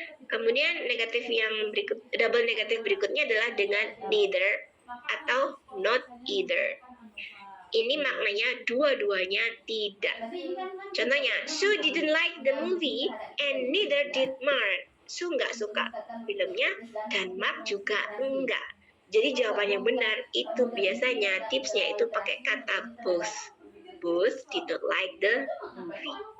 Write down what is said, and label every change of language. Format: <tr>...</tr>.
<id>Kemudian negatif yang double negatif berikutnya adalah dengan neither atau not either. Ini maknanya dua-duanya tidak.</id> <en>Contohnya, Sue didn't like the movie and neither did Mark.</en> <id>Sue nggak suka filmnya dan Mark juga enggak. Jadi jawabannya benar itu biasanya tipsnya itu pakai kata both.</id> <en>Both did not like the movie.</en>